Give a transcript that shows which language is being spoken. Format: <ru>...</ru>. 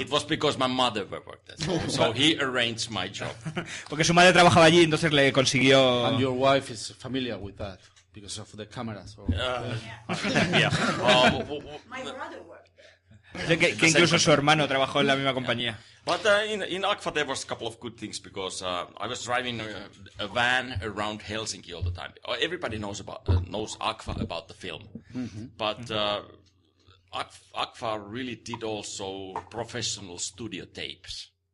<en>It was because my mother worked there, so he arranged my job.</en> <es>Porque su madre trabajaba allí, entonces le consiguió...</es> <en>And your wife is familiar with that because of the cameras. Or... Yeah. My brother worked there.</en> <es>Que incluso su hermano trabajó en la misma compañía.</es> <en>But in ACFA there was a couple of good things because I was driving a van around Helsinki all the time. Everybody knows ACFA about the film, but ACFA really did also professional studio tapes.</en>